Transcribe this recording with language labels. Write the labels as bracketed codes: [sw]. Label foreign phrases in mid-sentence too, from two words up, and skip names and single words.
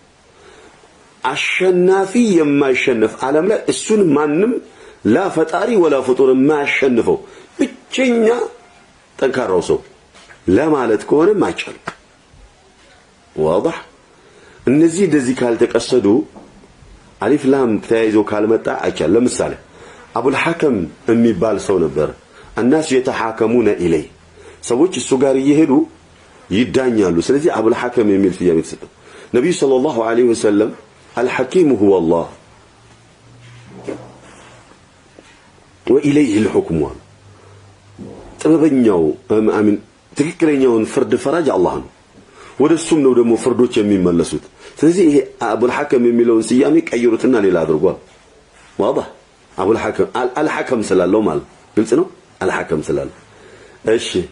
[am] አሸናፊ የማይሸነፍ ዓለም ላይ እሱን ማንም ላ ፈጣሪ ወላ ፍጡር የማያሸንፈው ብቸኛ ጠንካራው ሰው ለማለት ከሆነ ማይቻልም واضح እነዚህ እንደዚህ ካልተቀሰዱ አሊፍ ላም ተያይዞ ካልመጣ አይቻልም ለምሳሌ አቡል ሐከም የሚባል ሰው ነበር [ar] الناس يتحاكمون إليه [am] ሰዎች እሱ ጋር እየሄዱ ይዳኛሉ ስለዚህ አቡል ሐከም የሚል ስያሜ ተሰጠው ነብዩ [ar] صلى الله عليه وسلم الحكيم هو الله وإليه الحكم [am] ጥበበኛው አሚን ትክክለኛውን ፍርድ ፈራጅ አላህ ነው ወደሱም ነው ደግሞ ፍርዶች የሚመለሱት ስለዚህ ይሄ አቡል ሐከም የሚለውን ስያሜ ቀይሩትና ሌላ አድርጓል واضح አቡል ሐከም አልሐከም ስላለው ማለት ግልጽ ነው አልሐከም ስላለው እሺ